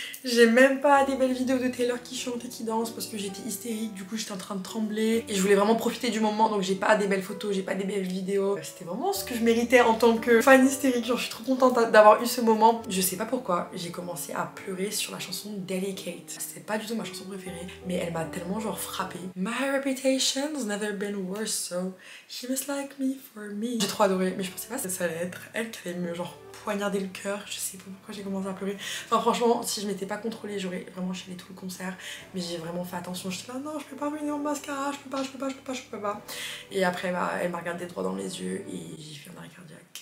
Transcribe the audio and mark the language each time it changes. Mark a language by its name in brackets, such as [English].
[French] J'ai même pas des belles vidéos de Taylor qui chante et qui danse parce que j'étais hystérique, du coup j'étais en train de trembler et je voulais vraiment profiter du moment, donc j'ai pas des belles photos, j'ai pas des belles vidéos. C'était vraiment ce que je méritais en tant que fan hystérique, genre je suis trop contente d'avoir eu ce moment. Je sais pas pourquoi, j'ai commencé à pleurer sur la chanson Delicate. C'était pas du tout ma chanson préférée, mais elle m'a tellement genre frappée. [English] My reputation's never been worse, so she must like me for me. [French] J'ai trop adoré, mais je pensais pas que ça allait être elle qui allait me genre poignarder le cœur. Je sais pas pourquoi j'ai commencé à pleurer. Enfin franchement, si je m'étais pas contrôlée, j'aurais vraiment chialé tout le concert. Mais j'ai vraiment fait attention. Je suis là, non, je peux pas ruiner mon mascara, je peux pas. Et après, elle m'a regardé droit dans les yeux et j'ai fait un arrêt cardiaque.